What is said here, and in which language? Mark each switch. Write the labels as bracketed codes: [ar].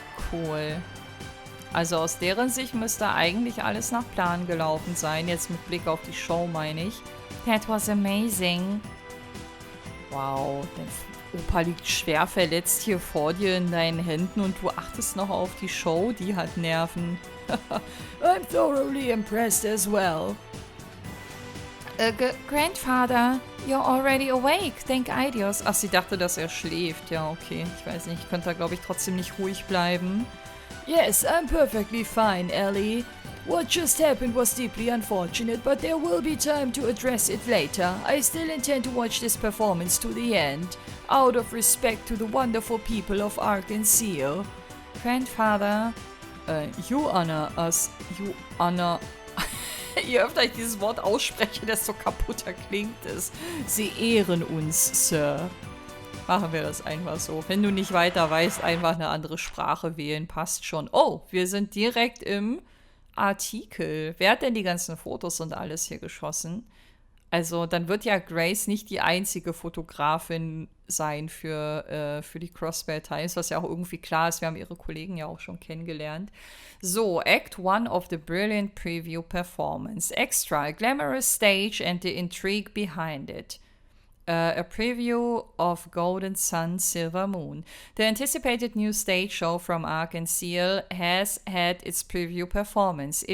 [de] Cool. Also aus deren Sicht müsste eigentlich alles nach Plan gelaufen sein. Jetzt mit Blick auf die Show, meine ich. [en] That was amazing. [de] Wow, dein Opa liegt schwer verletzt hier vor dir in deinen Händen und du achtest noch auf die Show. Die hat Nerven. [en] I'm thoroughly impressed as well. Grandfather, you're already awake. Thank Idios. [de] Ach, sie dachte, dass er schläft. Ja, okay. Ich weiß nicht. Ich könnte da, glaube ich, trotzdem nicht ruhig bleiben. [en] Yes, I'm perfectly fine, Ellie. What just happened was deeply unfortunate, but there will be time to address it later. I still intend to watch this performance to the end, out of respect to the wonderful people of Arkansas. Grandfather, you honor us. You honor... [de] Je öfter ich dieses Wort ausspreche, desto kaputter klingt es. Sie ehren uns, Sir. Machen wir das einfach so. Wenn du nicht weiter weißt, einfach eine andere Sprache wählen, passt schon. Oh, wir sind direkt im Artikel. Wer hat denn die ganzen Fotos und alles hier geschossen? Also, dann wird ja Grace nicht die einzige Fotografin sein für die Crossbell Times, was ja auch irgendwie klar ist. Wir haben ihre Kollegen ja auch schon kennengelernt. [en] So, Act 1 of the brilliant preview performance. Extra, a glamorous stage and the intrigue behind it. A preview of Golden Sun, Silver Moon. The anticipated new stage show from Arkansas has had its preview performance.